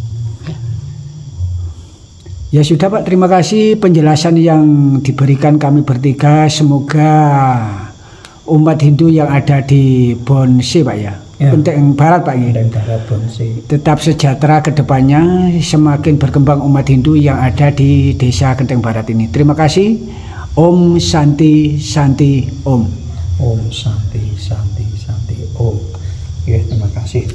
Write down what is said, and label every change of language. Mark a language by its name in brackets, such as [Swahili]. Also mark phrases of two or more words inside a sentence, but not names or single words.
[Indonesian] Ya sudah Pak, terima kasih penjelasan yang diberikan kami bertiga. Semoga umat Hindu yang ada di Bonse Pak ya, Ya. Genteng Barat Pak ya, Dan Barat Bonse. tetap sejahtera ke depannya, semakin berkembang umat Hindu yang ada di desa Genteng Barat ini. Terima kasih. [Sanskrit] ॐ शान्ति शान्ति ॐ. ॐ शान्ति शान्ति शान्ति ॐ. [Indonesian] Oke, terima kasih.